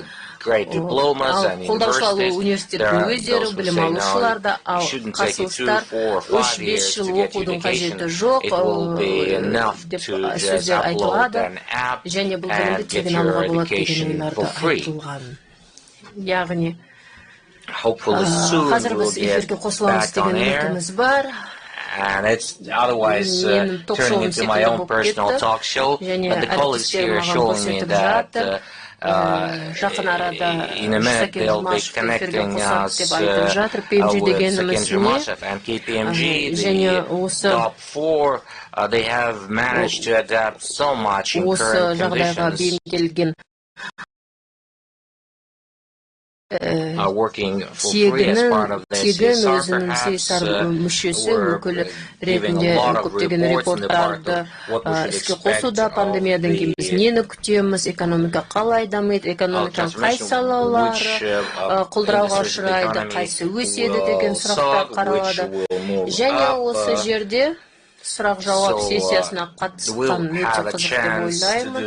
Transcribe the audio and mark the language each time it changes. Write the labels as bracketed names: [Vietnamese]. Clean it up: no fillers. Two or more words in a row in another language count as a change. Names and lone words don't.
[Kazakh] Қолдаушылар университеттің өздері, білім алушылар да, ал қарсыластар 3-5 жыл оқудың қажеті жоқ деп сөздер айтылады, және бұл білімді тегін алуға болады деген ойларды айтылған. Яғни қазір біз эфирге қосыламыз деген үмітіміз бар. [English] And it's otherwise turning into my own personal talk show, but the colleagues here are showing me that in a minute they'll be connecting us with Second Jumashев and KPMG, the top 4. They have managed to adapt so much in current conditions. Are working for free as part of their CSR, perhaps we're giving a lot of reports in the part of what we should expect of the [Kazakh] нені күтеміз, экономика қалай дамиды, экономиканың қай салалары құлдырауға ұшырайды, қайсы өседі деген сұрақтар қаралады. Және осы жерде сұрақ-жауап сессиясына қатысқан өте қызық деп ойлаймын.